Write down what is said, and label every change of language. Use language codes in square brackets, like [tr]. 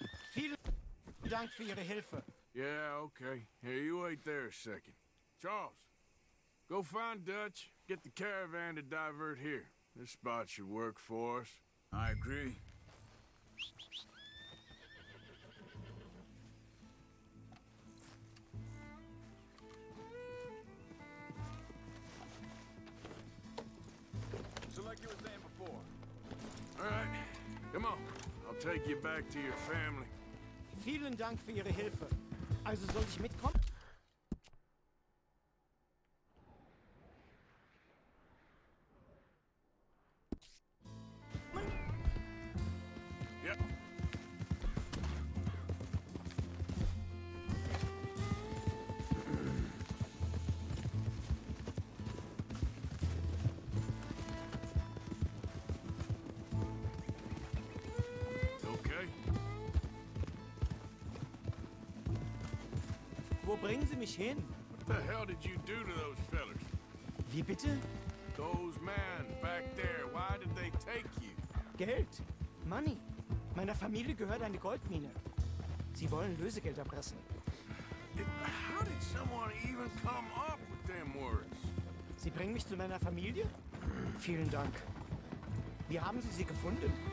[de] Vielen Dank für Ihre Hilfe. [en] Yeah, okay. Here, you wait there a second. Charles, go find Dutch. Get the caravan to divert here. This spot should work for us. I agree. So like you were saying before. All right, come on. I'll take you back to your family. [de] Vielen Dank für Ihre Hilfe. Also soll ich mitkommen? [en] Yep. Okay. [de] Wo bringen Sie mich hin? [en] What the hell did you do to those fellers? [de] Wie bitte? [en] Those men back there, why did they take you? [de] Geld. [en] Money. [de] Meiner Familie gehört eine Goldmine. Sie wollen Lösegeld erpressen. [en] How did someone even come up with them words? [de] Sie bringen mich zu meiner Familie? Vielen Dank. Wie haben Sie sie gefunden?